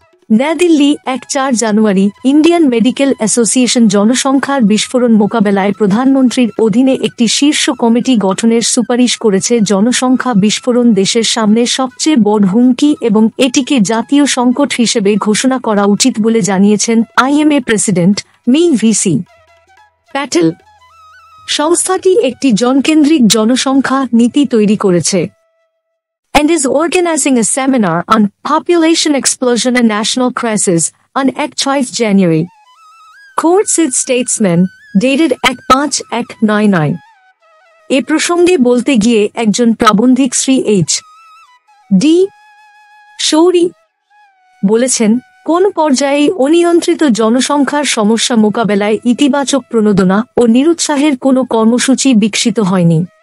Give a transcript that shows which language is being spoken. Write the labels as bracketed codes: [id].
[bn] নয়াদিল্লি 4 জানুয়ারি Indian medical association জনসংখ্যার বিস্ফোরণ মোকাবেলায় প্রধানমন্ত্রীর অধীনে একটি শীর্ষ কমিটি গঠনের সুপারিশ করেছে। জনসংখ্যা বিস্ফোরণ দেশের সামনে সবচেয়ে বড় হুমকি এবং এটিকে জাতীয় সংকট হিসেবে ঘোষণা করা উচিত বলে জানিয়েছেন IMA president me VC Patel. সংস্থাটি একটি জনকেন্দ্রিক জনসংখ্যা নীতি তৈরি করেছে [en] and is organizing a seminar on population explosion and national crisis on 5 January. Court said statesman dated 5/1/99 [bn] এ প্রসঙ্গে বলতে গিয়ে একজন প্রাবন্ধিক শ্রী এইচ.ডি. শৌরি বলেছেন, কোন পর্যায়ে অনিয়ন্ত্রিত জনসংখ্যার সমস্যা মোকাবেলায় ইতিবাচক প্রণোদনা ও নিরুৎসাহের কোনো কর্মসূচি বিকশিত হয়নি।